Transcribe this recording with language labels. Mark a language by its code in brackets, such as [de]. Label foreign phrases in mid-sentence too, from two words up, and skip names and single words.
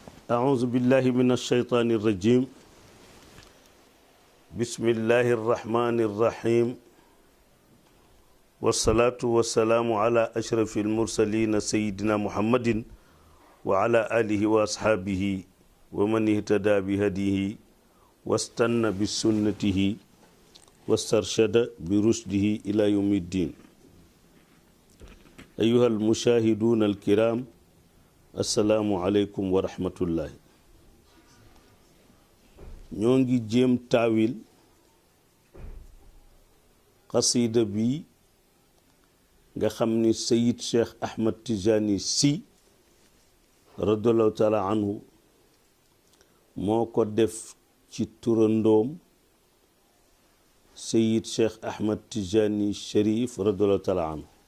[ar] أعوذ بالله من الشيطان الرجيم بسم الله الرحمن الرحيم والصلاة والسلام على أشرف المرسلين سيدنا محمد وعلى آله وأصحابه ومن اهتدى بهديه واستنى بسنته واسترشد برشده إلى يوم الدين. أيها المشاهدون الكرام، السلام عليكم ورحمة الله. [wo] ñongi jéem taawil qasida bi nga xam ni Sayid Cheikh Ahmed Tijani Sy [ar] رضي الله تعالى عنه [wo] moo ko def ci turandoom Sayid Cheikh Ahmed Tijani Cherif [ar] رضي الله تعالى عنه.